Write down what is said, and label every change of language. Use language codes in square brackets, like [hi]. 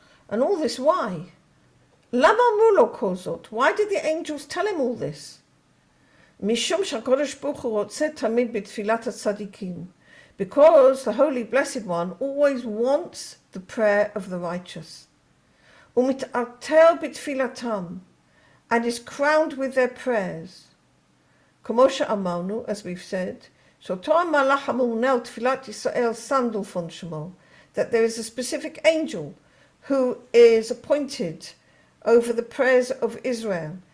[en] And all this why? [he] למה אמרו לו כל זאת? [en] Why did the angels tell him all this? [he] משום שהקדוש ברוך הוא רוצה תמיד בתפילת הצדיקים. [en] Because the Holy Blessed One always wants the prayer of the righteous. [he] ומתעטר בתפילתם, [en] and is crowned with their prayers. [he] כמו שאמרנו, [en] as we've said, [he] שאותו המלאך הממונה על תפילת ישראל סנדלפון שמו, [en] that there is a specific angel who is appointed over the prayers of Israel.